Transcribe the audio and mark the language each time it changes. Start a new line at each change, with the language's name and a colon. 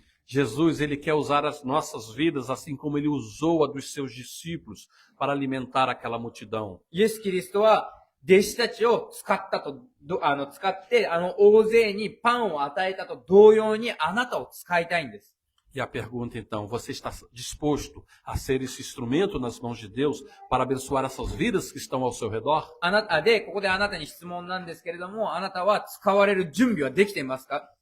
Portuguese: Jesus, ele quer usar as nossas vidas assim como ele usou a dos seus discípulos para alimentar aquela multidão.
Japanese: イエス・キリストは弟子たちを使って大勢にパンを与えたと同様にあなたを使いたいんです。
Portuguese: E a pergunta então, você está disposto a ser esse instrumento nas mãos de Deus para abençoar essas vidas que estão ao seu redor?
Japanese: ここであなたに質問なんですけれども、あなたは使われる準備はできていますか？